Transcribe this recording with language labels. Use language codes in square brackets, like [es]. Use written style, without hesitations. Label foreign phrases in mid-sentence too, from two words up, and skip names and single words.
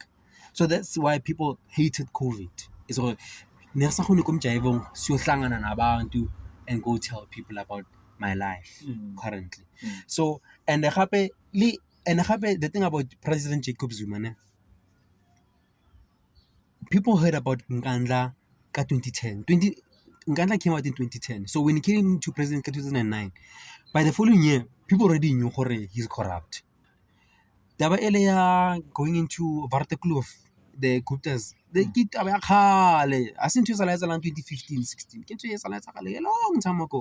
[en] So that's why people hated COVID. So and go tell people about my life currently. So and the thing about President Jacob Zuma, ne? People heard about Nkandla ka 2010. Nkandla came out in 2010. So when he came to president in 2009, by the following year, people already knew he's corrupt. Daba earlier going into Vartekloof, the Guptas, they get I think it was around 2015, 16. A long time ago.